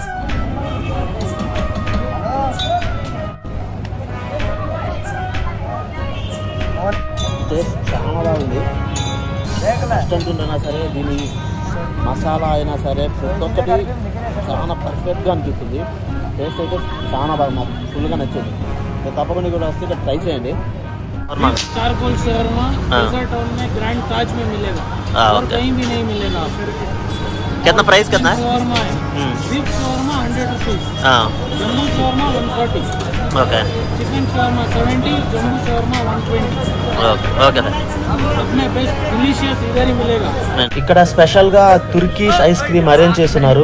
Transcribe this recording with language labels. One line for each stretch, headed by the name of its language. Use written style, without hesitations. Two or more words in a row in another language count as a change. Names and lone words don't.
Telugu: టేస్ట్ చాలా బాగుంది. రెస్టారెంట్ ఉంటున్నా సరే, దీని మసాలా అయినా సరే ప్రతి ఒక్కటి చాలా పర్ఫెక్ట్గా అనిపిస్తుంది. టేస్ట్ అయితే చాలా బాగా నాకు ఫుల్గా నచ్చింది. తప్పకుండా కూడా వస్తే ఇక్కడ ట్రై చేయండి.
Hindi: चारकोल शर्मा फ्रेजर टाउन में ग्रैंड ताज में मिलेगा और कहीं भी नहीं मिलेगा। कितना प्राइस कितना है? शर्मा है, बीफ शर्मा 100 रुपीज, जम्बू शर्मा 140, ओके, चिकन शर्मा 70, जम्बू शर्मा 120।
Telugu: ఓకే,
Hindi: अपने
English: best delicious
Hindi: इधर ही मिलेगा।
Telugu: ఇక్కడ స్పెషల్ గా
English: Turkish ice cream
Telugu: అరేంజ్ చేస్తున్నారు.